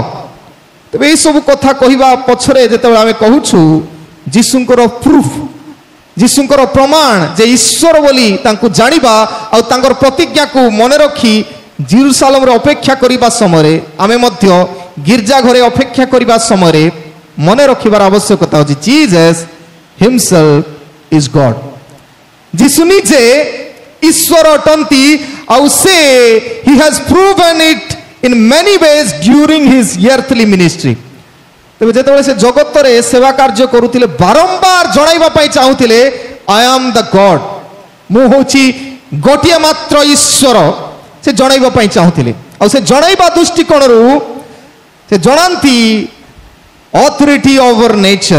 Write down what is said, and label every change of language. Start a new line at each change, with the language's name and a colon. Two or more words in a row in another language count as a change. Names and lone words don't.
Odia: ତେବେ ଏଇସବୁ କଥା କହିବା ପଛରେ ଯେତେବେଳେ ଆମେ କହୁଛୁ ଯୀଶୁଙ୍କର ପ୍ରୁଫ୍, ଯୀଶୁଙ୍କର ପ୍ରମାଣ ଯେ ଈଶ୍ୱର ବୋଲି ତାଙ୍କୁ ଜାଣିବା ଆଉ ତାଙ୍କର ପ୍ରତିଜ୍ଞାକୁ ମନେ ରଖି ଜେରୁସାଲେମରେ ଅପେକ୍ଷା କରିବା ସମୟରେ, ଆମେ ମଧ୍ୟ ଗିର୍ଜା ଘରେ ଅପେକ୍ଷା କରିବା ସମୟରେ ମନେ ରଖିବାର ଆବଶ୍ୟକତା ଅଛି
English: Jesus himself is God.
Odia: ଯୀଶୁ ନିଜେ ଈଶ୍ୱର ଅଟନ୍ତି ଆଉ ସେ
English: he has proven it in many ways during his earthly ministry।
Odia: ତେବେ ଯେତେବେଳେ ସେ ଜଗତରେ ସେବା କାର୍ଯ୍ୟ କରୁଥିଲେ ବାରମ୍ବାର ଜଣାଇବା ପାଇଁ ଚାହୁଁଥିଲେ
English: I am the God,
Odia: ମୁଁ ହେଉଛି ଗୋଟିଏ ମାତ୍ର ଈଶ୍ୱର, ସେ ଜଣାଇବା ପାଇଁ ଚାହୁଁଥିଲେ। ଆଉ ସେ ଜଣାଇବା ଦୃଷ୍ଟିକୋଣରୁ ସେ ଜଣାନ୍ତି
English: authority over nature.